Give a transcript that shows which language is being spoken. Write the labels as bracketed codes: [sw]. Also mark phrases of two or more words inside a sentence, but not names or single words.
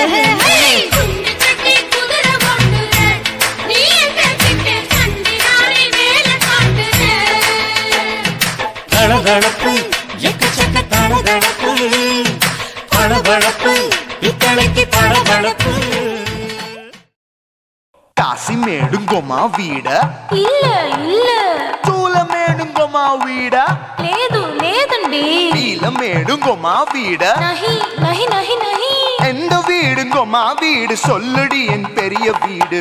[ta] குண்டு சட்டி குதிரை ஓட்டுற நீ எங்க கிட்ட சண்டி ராணி வேலை காட்டுற தளதளப்பு எக்கச்சக்க தளதளப்பு பளபளப்பு பித்தளைக்கு பளபளப்பு காசிமேடுங்கோமா வீட இல்ல இல்ல சூலைமேடுங்கோமா வீட [te] లేదు లేదండి [ta] நீலமேடுங்கோமா வீட [hi] नहीं नहीं नहीं नहीं [ta] எந்த வீடுங்கோமா வீடு சொல்லுடி என் பெரிய வீடு